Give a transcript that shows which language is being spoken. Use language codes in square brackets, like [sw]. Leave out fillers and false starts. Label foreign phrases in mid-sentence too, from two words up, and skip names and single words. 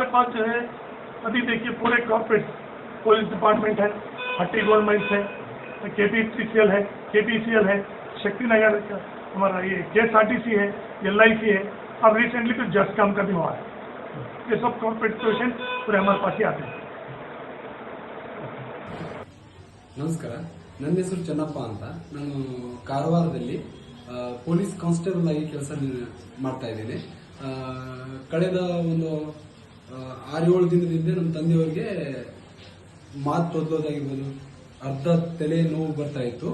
[hi] पास जो है अभी देखिए पूरे [en] corporate police department [hi] है, हट्टी गोल्ड माइंस है, KPCL है, KPCL है, शक्तिनगर का हमारा ये KSRTC है, LIC है, अब रिसेंटली तो जस्ट काम का भी हुआ है। ये सब [en] corporate patient [hi] पूरे हमारे पास ही आते हैं। [kn] ನಮಸ್ಕಾರ, ನನ್ನ ಹೆಸರು ಚೆನ್ನಪ್ಪ ಅಂತ. ನಾನು ಕಾರವಾರದಲ್ಲಿ [en] police constable [kn] ಆಗಿ ಕೆಲಸ ಮಾಡ್ತಾ ಇದ್ದೇನೆ. ಕಳೆದ ಒಂದು 6-7 ದಿನದಿಂದ ನಮ್ಮ ತಂದೆಯವರಿಗೆ ಮಾತು ತೊದಲೋದಾಗಿರ್ಬೋದು, ಅರ್ಧ ತಲೆ ನೋವು ಬರ್ತಾ ಇತ್ತು.